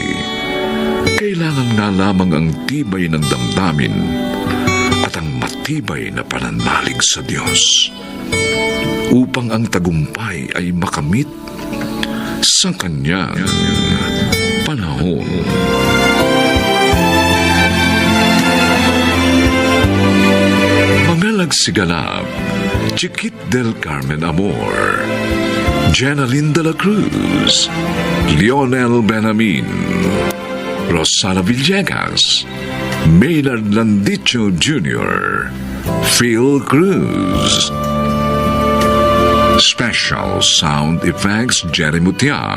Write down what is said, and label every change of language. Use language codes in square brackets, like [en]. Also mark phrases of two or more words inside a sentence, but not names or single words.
[tl] Kailangan nga lamang ang tibay ng damdamin at ang matibay na pananalig sa Diyos upang ang tagumpay ay makamit sa Kanyang panahon. Mga nagsiganap, Chiquit del Carmen Amor, Jenaline de la Cruz, Lionel Benamin, Rosana Villegas, Maynard Landicho Jr., Phil Cruz. [en] Special Sound Effects Jerry Mutia.